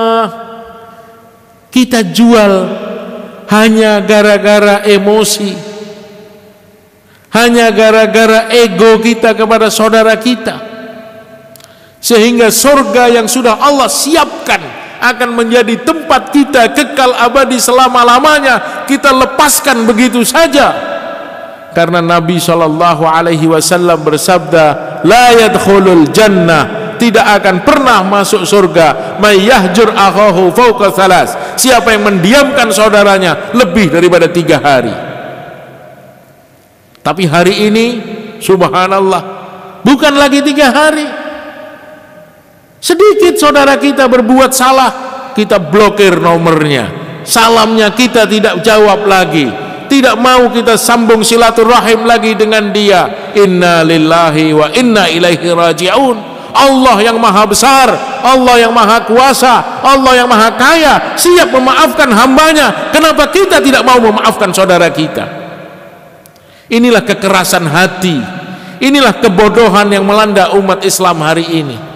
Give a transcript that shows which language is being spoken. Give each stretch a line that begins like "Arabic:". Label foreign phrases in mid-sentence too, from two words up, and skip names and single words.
Indonesian: kita jual hanya gara-gara emosi, hanya gara-gara ego kita kepada saudara kita, sehingga surga yang sudah Allah siapkan akan menjadi tempat kita kekal abadi selama-lamanya kita lepaskan begitu saja karena Nabi SAW bersabda,
Arabic: لا يدخل الجنة,
Indonesian: tidak akan pernah masuk surga,
Arabic: من يهجر أخاه فوق ثلاث,
Indonesian: siapa yang mendiamkan saudaranya lebih daripada 3 hari. Tapi hari ini subhanallah, bukan lagi 3 hari. Sedikit saudara kita berbuat salah, kita blokir nomornya, salamnya kita tidak jawab lagi, tidak mau kita sambung silaturahim lagi dengan dia.
Arabic: إنا لله وإنا إليه راجعون.
Indonesian: Allah yang maha besar, Allah yang maha kuasa, Allah yang maha kaya siap memaafkan hambanya. Kenapa kita tidak mau memaafkan saudara kita? Inilah kekerasan hati, inilah kebodohan yang melanda umat Islam hari ini.